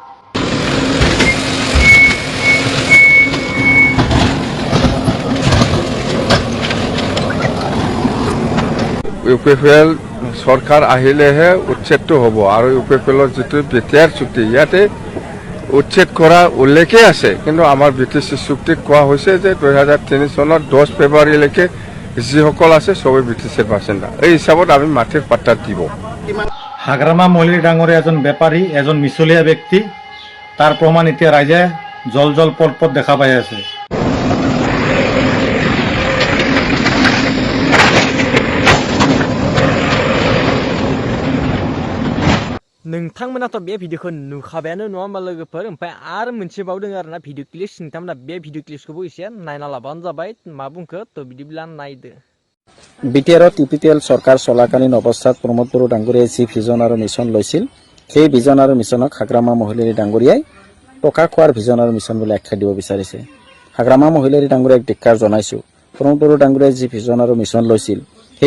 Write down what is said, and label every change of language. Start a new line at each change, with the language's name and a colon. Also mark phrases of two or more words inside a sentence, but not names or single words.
Assamese: UPFL চৰকাৰ আহিলেহে উচ্ছেদটো হ'ব আৰু UPFLৰ যিটো বিটিআৰ চুক্তি ইয়াতে উচ্ছেদ কৰা উল্লেখে আছে কিন্তু আমাৰ বিটিচি চুক্তিত কোৱা হৈছে যে 2003 চনৰ 10 ফেব্ৰুৱাৰীলৈকে যিসকল আছে সবে বিটিচিৰ বাসিন্দা এই হিচাপত আমি মাটিৰ পাট্টা দিব হাগ্ৰামা মহিলাৰী ডাঙৰীয়া এজন বেপাৰী এজন মিছলীয়া ব্যক্তি তাৰ প্ৰমাণ এতিয়া ৰাইজে জল পট দেখা পাই আছে
Bodo: नोंथांमोनाथ' बे भिडिअखौ नुखाबायानो नङा होमबा लोगोफोर ओमफ्राय आरो मोनसे बावदों आरोना
English: video clips
Bodo: नोंथांमोना बे
English: video clips
Bodo: एसे नायना लाबानो जाबाय मा बुंखो तो बिदिब्ला नायदो
Assamese: বিটিআৰত ইপিটিএল চৰকাৰ চলাকালীন অৱস্থাত প্ৰমোদ বড়ো ডাঙৰীয়াই যি ভিজন আৰু মিছন লৈছিল সেই ভিজন আৰু মিছনক হাগ্ৰামা মহিলাৰী ডাঙৰীয়াই টকা খোৱাৰ ভিজন আৰু মিছন বুলি আখ্যা দিব বিচাৰিছে হাগ্ৰামা মহিলাৰী ডাঙৰীয়াক ধিক্কাৰ জনাইছো প্ৰমোদ বড়ো ডাঙৰীয়াই যি ভিজন আৰু মিছন লৈছিল সেই